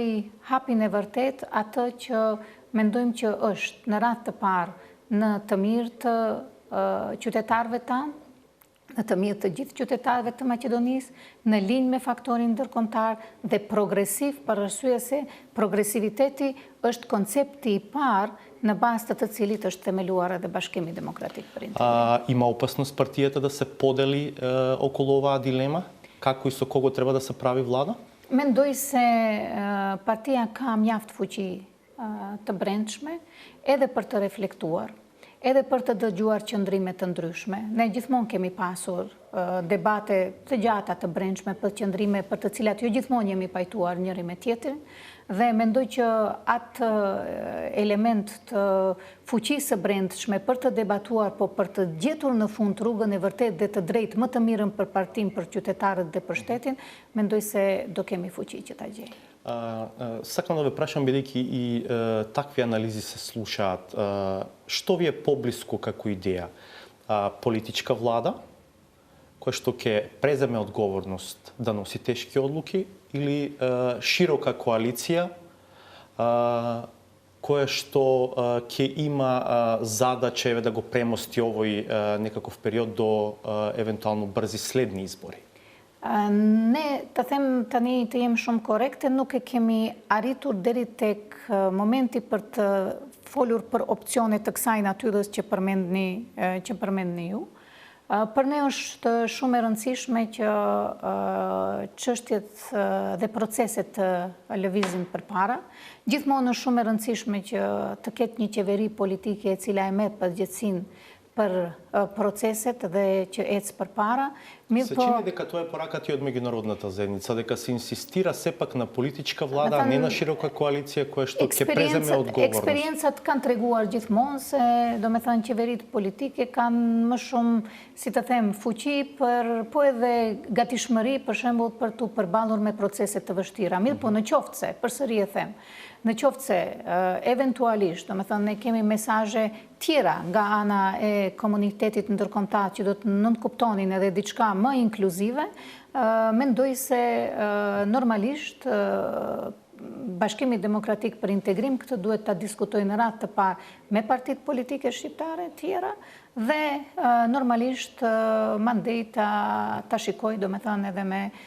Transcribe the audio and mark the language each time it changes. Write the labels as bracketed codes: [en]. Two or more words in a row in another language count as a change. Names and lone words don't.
[sq] hapin e vërtet atë që mendojmë që është në radhë të parë në të mirë të qytetarëve tanë, në të mirë të gjithë qytetarëve të Maqedonisë, në linjë me faktorin ndërkombëtar dhe progresiv për arsye se progresiviteti është koncepti I parë në bazë të cilit është themeluar edhe Bashkimi Demokratik për Integrim. [mk] Има опасност партијата да се подели околу оваа дилема? Како и со кого треба да се прави влада? [sq] Mendoj se partia ka mjaft fuqi të brendshme edhe për të reflektuar, edhe për të dëgjuar qëndrime të ndryshme. Ne gjithmonë kemi pasur debate të gjata të brendshme për qëndrime për të cilat jo gjithmonë jemi pajtuar njëri me tjetrin dhe mendoj që atë element të fuqisë së brendshme për të debatuar, po për të gjetur në fund rrugën e vërtet dhe të drejtë më të mirën për partinë, për qytetarët dhe për shtetin, mendoj se do kemi fuqi që ta gjejmë. [mk] Сакам да ве прашам, бидејќи и такви анализи се слушаат, што ви е поблиску како идеја? Политичка влада, која што ќе преземе одговорност да носи тешки одлуки, или широка коалиција, која што ќе има задача да го премости овој некаков период до евентуално брзи следни избори? [sq] Ne, të them tani të jem shumë korekte, nuk e kemi arritur deri tek momenti për të folur për opcione të kësaj natyrës që përmendni ju. Për ne është shumë e rëndësishme që çështjet dhe proceset të lëvizin përpara. Gjithmonë është shumë e rëndësishme që të ketë një qeveri politike e cila e merr përgjegjësinë për proceset dhe që ecë përpara. [mk] Се чини дека тоа е пораката и од меѓународната заедница, дека се инсистира сепак на политичка влада, а не на широка коалиција која што ќе преземе одговорност. [sq] Eksperiencat kanë treguar gjithmonë se, domethënë, qeveritë politike kanë më shumë, si të them, fuqi po edhe gatishmëri për shembull për tu përballur me procese të vështira. Mirë, po në qoftë se, përsëri e them, në qoftë se eventualisht, domethënë, ne kemi mesazhe tjera nga ana e komunitetit ndërkombëtar që do të nënkuptonin edhe diçka më inkluzive, mendoj se normalisht Bashkimi Demokratik për Integrim këtë duhet ta diskutojë në radhë të parë me partitë politike shqiptare tjera dhe normalisht mandej ta shikoj domethënë edhe me